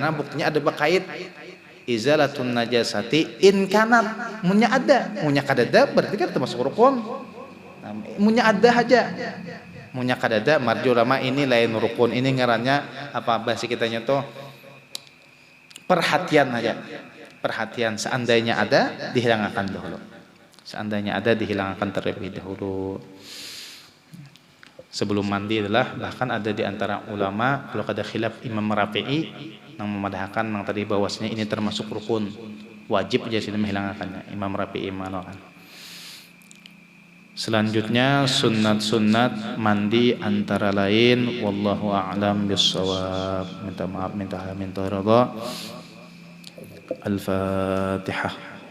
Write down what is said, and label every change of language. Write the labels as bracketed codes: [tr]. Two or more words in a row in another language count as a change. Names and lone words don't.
[bjn] Karena buktinya ada bakait. [ar] izalatun najasati in kanat, [bjn] munya kadada berarti kan termasuk rukun. Nah, munya ada aja, munya kadada marju ulama ini lain rukun, ini ngarannya apa bahasa kitanya tuh perhatian aja, perhatian. [id] Seandainya ada dihilangkan dahulu, seandainya ada dihilangkan terlebih dahulu sebelum mandi. Adalah bahkan ada di antara ulama kalau ada khilaf Imam Rafi'i yang memadahkan yang tadi bahwasanya ini termasuk rukun wajib aja sih menghilangkannya. Imam Rafi'i mengatakan. Selanjutnya sunat-sunat mandi antara lain [ar] wallahu a'lam bissawab. [id] Minta maaf, minta ridha. Al-Fatihah.